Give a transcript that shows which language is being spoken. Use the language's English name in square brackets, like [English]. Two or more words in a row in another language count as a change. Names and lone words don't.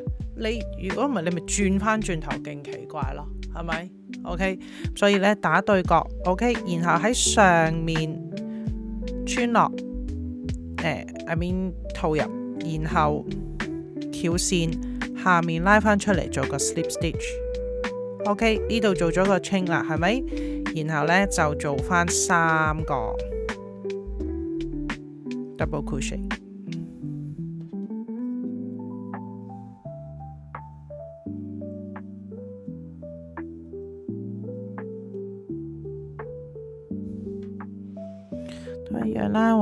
[Cantonese] 你如果唔係，你咪轉翻轉頭，勁奇怪咯，係咪 ？OK， 所以咧打對角 ，OK， 然後喺上面穿落 [English] I mean [Cantonese] 套入，然後翹線，下面拉翻出嚟做個 [English] slip stitch。 [Cantonese] OK， 呢度做咗個 chain 啦，係咪？然後咧就做翻3個 [English] double crochet， [Cantonese] 都一樣啦。